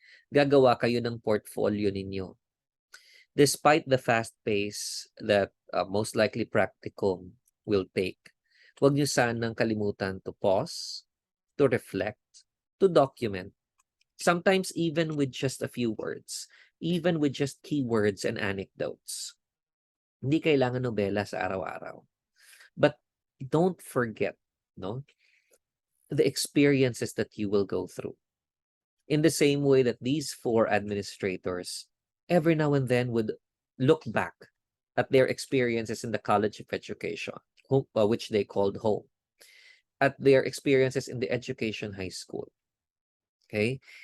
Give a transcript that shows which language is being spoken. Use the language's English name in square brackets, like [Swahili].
[Filipino] Gagawa kayo ng portfolio ninyo. [English] Despite the fast pace that most likely practicum will take, [Filipino] huwag nyo sanang kalimutan [English] to pause, to reflect, to document. Sometimes even with just a few words, even with just keywords and anecdotes. [Filipino] Hindi kailangan nobela sa araw-araw. [English] But don't forget, the experiences that you will go through. In the same way that these 4 administrators every now and then would look back at their experiences in the College of Education, which they called home, at their experiences in the Education High School. Okay?